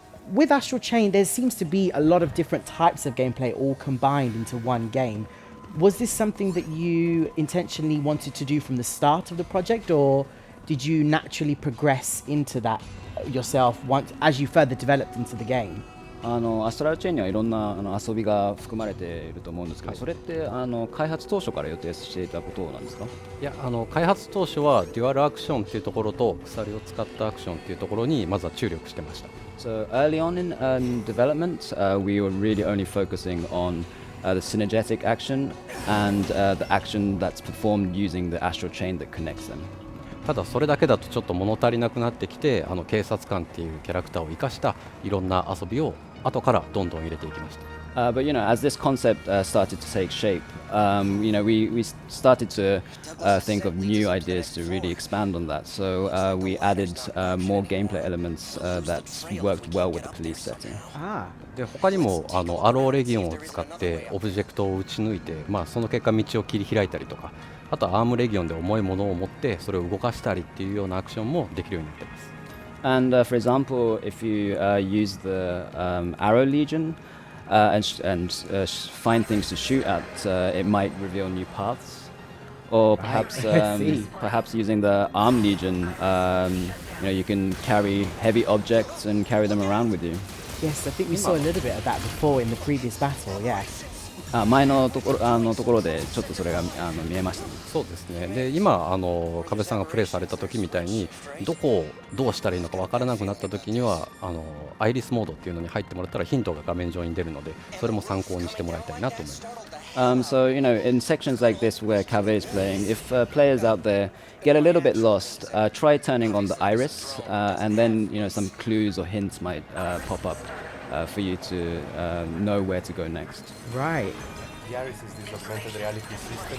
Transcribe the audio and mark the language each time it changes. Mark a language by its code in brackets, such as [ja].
[en] With Astral Chain, there seems to be a lot of different types of gameplay all combined into one game. Was this something that you intentionally wanted to do from the start of the project, or did you naturally progress into that yourself as you further developed into the game? [ja] アストラルチェーンにはいろんな遊びが含まれていると思うんですけど、それって開発当初から予定していたことなんですか？いや、開発当初はデュアルアクションっていうところと鎖を使ったアクションっていうところにまずは注力してました。 [en] So early on in development, we were really only focusing on the synergetic action and the action that's performed using the astral chain that connects them. [ja] ただそれだけだとちょっと物足りなくなってきて、警察官っていうキャラクターを生かしたいろんな遊びを後からどんどん入れていきました。 [en] But as this concept started to take shape, we started to think of new ideas to really expand on that. So we added more gameplay elements that worked well with the police setting. [ja] で他にもアローレギオンを使ってオブジェクトを打ち抜いて、その結果道を切り開いたりとか、あとはアームレギオンで重いものを持ってそれを動かしたりっていうようなアクションもできるようになっています。 [en] And for example, if you use the Arrow Legion and find things to shoot at, it might reveal new paths. Or perhaps perhaps using the Arm Legion, you can carry heavy objects and carry them around with you. Yes, I think we saw a little bit of that before in the previous battle, yes. [ja] 前のところでちょっとそれが見えました。そうですね。で今壁さんがプレイされた時みたいにどこをどうしたらいいのか分からなくなった時にはアイリスモードっていうのに入ってもらったらヒントが画面上に出るので、それも参考にしてもらいたいなと思います。 [en] So in sections like this where Kaveh is playing, if players out there get a little bit lost, try turning on the iris, and then some clues or hints might pop up for you to know where to go next. Right. The iris is this augmented reality system